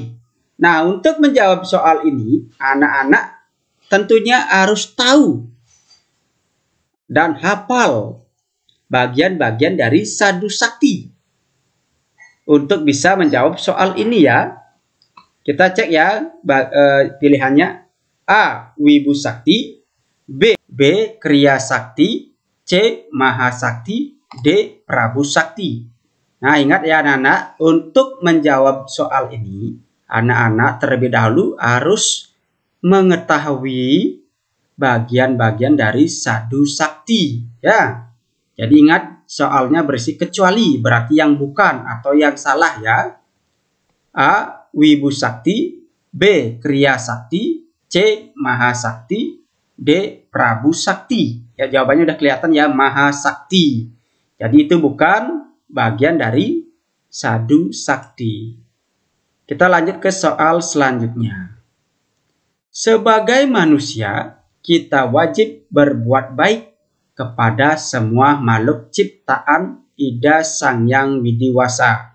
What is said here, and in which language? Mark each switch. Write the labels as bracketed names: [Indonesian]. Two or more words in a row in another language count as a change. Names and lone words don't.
[Indonesian] Nah, untuk menjawab soal ini, anak-anak tentunya harus tahu dan hafal bagian-bagian dari Sadhu Sakti untuk bisa menjawab soal ini ya. Kita cek ya pilihannya. A. Wibu Sakti, B. Kriya Sakti, C. Maha Sakti, D. Prabu Sakti. Nah, ingat ya anak-anak, untuk menjawab soal ini, anak-anak terlebih dahulu harus mengetahui bagian-bagian dari sadu sakti ya. Jadi ingat soalnya berisi kecuali, berarti yang bukan atau yang salah ya. A. Wibu sakti, B. Kriya sakti, C. Maha sakti, D. Prabu sakti. Ya jawabannya udah kelihatan ya, Maha sakti. Jadi itu bukan bagian dari sadu sakti. Kita lanjut ke soal selanjutnya. Sebagai manusia, kita wajib berbuat baik kepada semua makhluk ciptaan Ida Sang Yang Widiwasa.